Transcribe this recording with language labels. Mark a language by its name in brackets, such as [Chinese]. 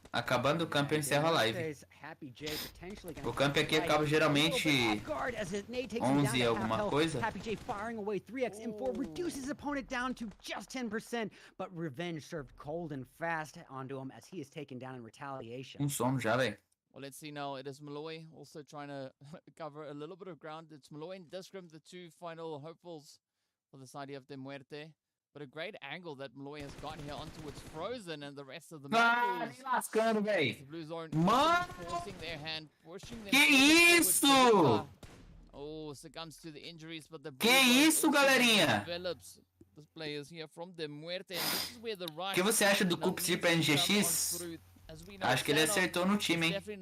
[Portuguese] Acabando o camp eu encerro a live. O camp aqui acaba geralmente 11 alguma coisa. [English] Happy J firing away 3x M4 reduces opponent down to just 10%, but revenge served cold and fast onto him as he is taken down in retaliation. [Portuguese] Sono já, velho. [English] Well, let's see now. It is Malloy also trying to cover a little bit of ground. It's Malloy and Discrim, the two final hopefuls for the side of DeMuerte. But a great angle that Malloy has got here onto its Frozen and the rest of the [Portuguese] lascando, velho. [English] Blue Zone forcing their hand, pushing them. [Portuguese] Que isso? [English] Oh, succumbs to the injuries, but the [Portuguese] Que isso, galerinha? [English] Develops the players here from DeMuerte, and this is where the rush. [Portuguese] O que você acha do Cupsi para NGX? Acho que ele acertou no time, hein?